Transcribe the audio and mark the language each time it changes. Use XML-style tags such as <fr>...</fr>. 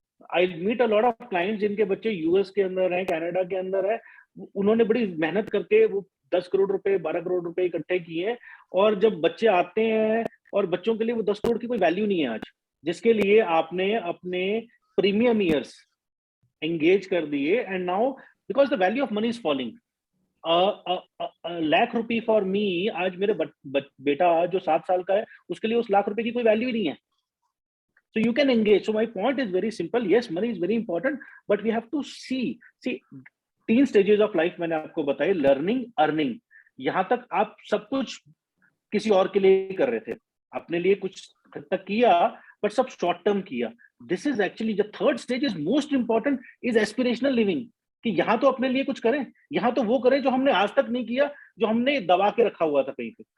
<hi>I meet a lot of clients जिनके बच्चे US के अंदर हैं, कनाडा के अंदर है, उन्होंने बड़ी मेहनत करके वो 10 करोड़ रुपए, 12 करोड़ रुपए इकट्ठे किए हैं, और जब बच्चे आते हैं और बच्चों के लिए वो 10 करोड़ की कोई वैल्यू नहीं है आज, जिसके लिए आपने अपने प्रीमियम ईयर्स एंगेज कर दिए,</hi> <en>and now because the value of money is falling, lakh rupee for me,</en> <hi>आज मेरे बेटा जो 7 साल का है, उसके लिए उस लाख रुपए की कोई वैल्यू ही नहीं है।</hi> <en>So you can engage. So my point is very simple. Yes, money is very important, but we have to see 3 stages of life</en> <hi>मैंने आपको बताई,</hi> <en>Learning, earning.</en> <hi>यहां तक आप सब कुछ किसी और के लिए कर रहे थे, अपने लिए कुछ तक किया, बट सब शॉर्ट टर्म किया।</hi> <en>this is actually the third stage is most important,</en> <hi>is aspirational living, कि यहाँ तो अपने लिए कुछ करें, यहाँ तो वो करें जो हमने आज तक नहीं किया, जो हमने दबा के रखा हुआ था कहीं पे।</hi>